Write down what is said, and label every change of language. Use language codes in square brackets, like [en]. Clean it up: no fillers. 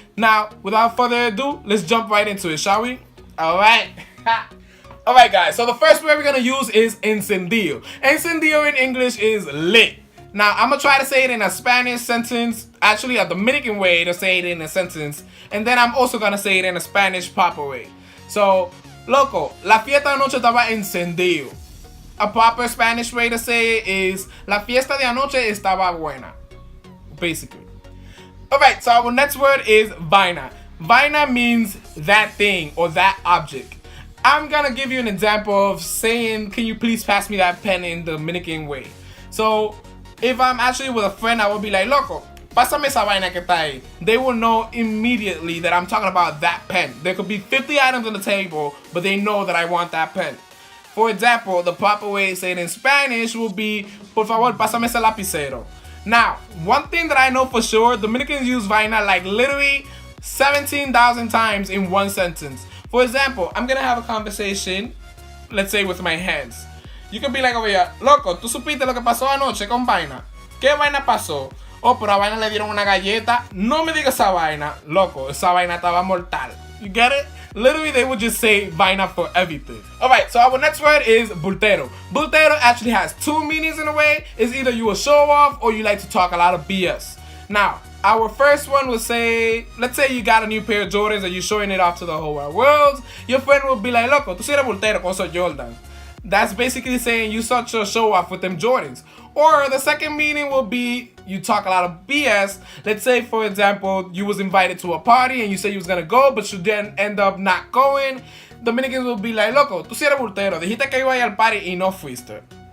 [en] Now, without further ado, let's jump right into it, shall we? Alright. Alright guys, so the first word we're going to use is encendido. Encendido in English is lit. Now, I'm going to try to say it in a Spanish sentence, actually a Dominican way to say it in a sentence, and then I'm also going to say it in a Spanish proper way. [es] So, loco, la fiesta de anoche estaba encendido. [en] A proper Spanish way to say it is [es] la fiesta de anoche estaba buena, [en] basically. Alright, so our next word is vaina. Vaina means that thing or that object. I'm gonna give you an example of saying, can you please pass me that pen in the Dominican way. So, if I'm actually with a friend, I will be like, [es] loco, pásame esa vaina que está ahí. [en] They will know immediately that I'm talking about that pen. There could be 50 items on the table, but they know that I want that pen. For example, the proper way to say it in Spanish will be, [es] por favor, pásame ese lapicero. [en] Now, one thing that I know for sure, Dominicans use vaina like literally 17,000 times in one sentence. For example, I'm gonna have a conversation, let's say with my hands. You can be like over here, [es] loco, ¿tú supiste lo que pasó anoche con vaina? ¿Qué vaina pasó? Oh, pero a vaina le dieron una galleta. No me digas esa vaina. Loco, esa vaina estaba mortal. [en] You get it? Literally, they would just say vaina for everything. Alright, so our next word is bultero. Bultero actually has two meanings in a way. It's either you a show off or you like to talk a lot of BS. Now, our first one will say, let's say you got a new pair of Jordans and you're showing it off to the whole wide world. Your friend will be like, [es] loco, tú si eres bultero con esos Jordans. [en] That's basically saying you such a show off with them Jordans. Or the second meaning will be you talk a lot of BS. Let's say, for example, you was invited to a party and you said you was gonna go, but you then end up not going. Dominicans will be like, [es] loco, tú si eres bultero. Dijiste que iba a ir al party y no fuiste.